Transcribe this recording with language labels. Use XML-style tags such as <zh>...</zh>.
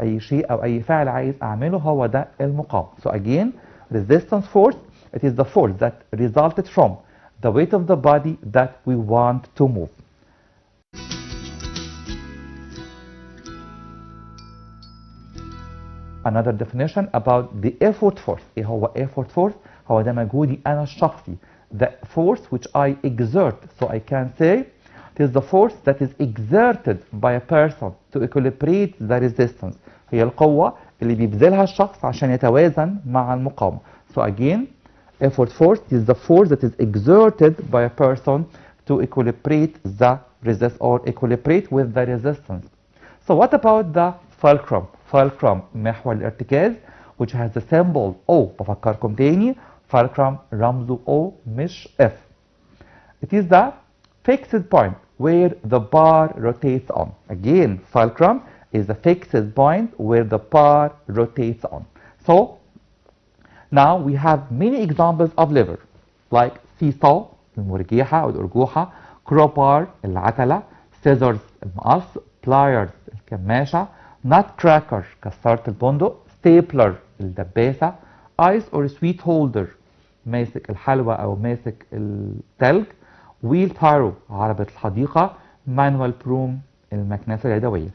<ar>أي شيء أو أي فعل عايز أعمله هو ده المقاومة.</ar> <en>So again resistance force it is the force that resulted from the weight of the body that we want to move. Another definition about the effort force.</en> <ar>ايه هو effort force؟ هو ده مجهودي انا الشخصي.</ar> <en>The force which I exert. So I can say it is the force that is exerted by a person to equilibrate the resistance.</en> <ar>هي القوة اللي بيبذلها الشخص عشان يتوازن مع المقاومة.</ar> <en>So again effort force is the force that is exerted by a person to equilibrate the resist or equilibrate with the resistance. So what about the fulcrum? fulcrum</en> <ar>محور الارتكاز</ar> <en>which has the symbol O.</en> <ar>بفكركم تاني fulcrum رمزه O مش F.</ar> <en>It is the fixed point where the bar rotates on. Again fulcrum is the fixed point where the bar rotates on. So now we have many examples of lever like seesaw</en> <ar>المرجيحة أو الأرجوحة,</ar> <en>crowbar العتلة, scissors المقص, pliers الكماشة, nutcracker</en> <ar>كسارة البندق,</ar> <en>stapler الدباسة, ice or sweet holder</en> <ar>ماسك الحلوى أو ماسك التلج,</ar> <en>wheelbarrow</en> <ar>عربة الحديقة,</ar> <en>manual broom</en> <ar>المكنسة اليدوية.</ar>